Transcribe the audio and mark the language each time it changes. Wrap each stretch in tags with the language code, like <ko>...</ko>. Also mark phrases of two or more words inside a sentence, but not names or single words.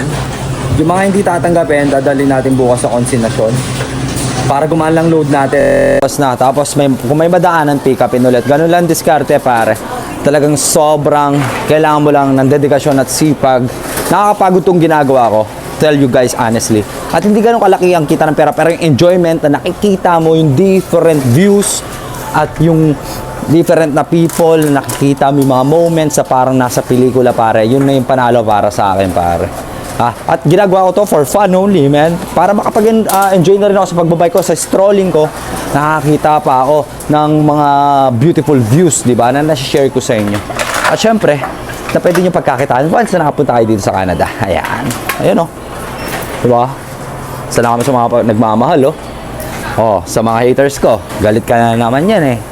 <tl>Yung mga hindi tatanggapin, dadalhin natin bukas sa konsignasyon para gumaan lang load natin. Tapos kung may madaanan, pick upin ulit. Ganun lang diskarte, pare. Talagang sobrang kailangan mo lang ng dedikasyon at sipag. Nakakapagod tong ginagawa ko.</tl> <en>Tell you guys honestly.</en> <tl>At hindi ganun kalaki ang kita ng pera, pero yung enjoyment na nakikita mo, yung</tl> <en>different views</en> <tl>at yung different na people, nakikita mo yung mga moments sa parang nasa pelikula, pare. Yun na yung panalo para sa akin, pare. At ginagawa ko to</tl> <en>for fun only,</en> <tl>man. Para makapag-enjoy na rin ako sa pagbabike ko, sa strolling ko. Nakakita pa ako ng mga</tl> <en>beautiful views,</en> <tl>di ba, na nasi-share ko sa inyo. At syempre, na pwede nyo pagkakitaan once na nakapunta kayo dito sa Canada. Ayan. Ayun, oh. Di ba? Salamat sa mga nagmamahal, oh. Oh, sa mga haters ko, galit ka na naman yan, eh.</tl>